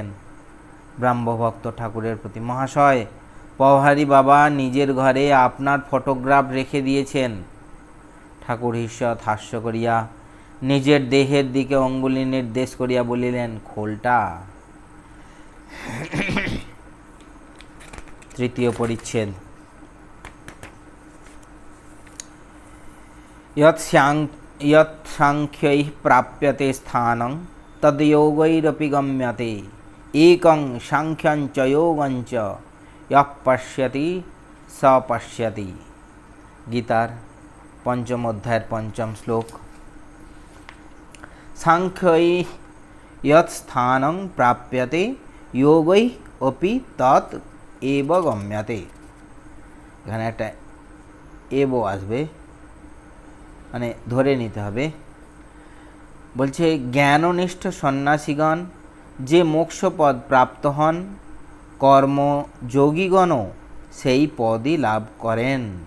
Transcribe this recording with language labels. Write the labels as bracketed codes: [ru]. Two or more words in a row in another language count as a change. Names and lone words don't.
[bn] ব্রাহ্মভক্ত ঠাকুরের প্রতি, মহাশয়, পওহারী বাবা নিজের ঘরে আপনার ফটোগ্রাফ রেখে দিয়েছেন। ঠাকুর ঈষৎ হাস্য করিয়া নিজের দেহের দিকে অঙ্গুলি নির্দেশ করিয়া বলিলেন, খোলটা। তৃতীয় পরিচ্ছেদ। [sa] यत् सांख्यैः प्राप्यते स्थानं तद्योगैरपि गम्यते एकं सांख्यं च योगं च यः पश्यति स पश्यति। [bn] গীতার পঞ্চম অধ্যায় পঞ্চম শ্লোক। [sa] सांख्यैः यत् स्थानं प्राप्यते योगैः अपि तत् एव गम्यते। [bn] এখানে একটা এব আসবে, মানে ধরে নিতে হবে। বলছে, জ্ঞাননিষ্ঠ সন্ন্যাসীগণ যে মোক্ষপদ প্রাপ্ত হন, কর্মযোগীগণও সেই পদই লাভ করেন।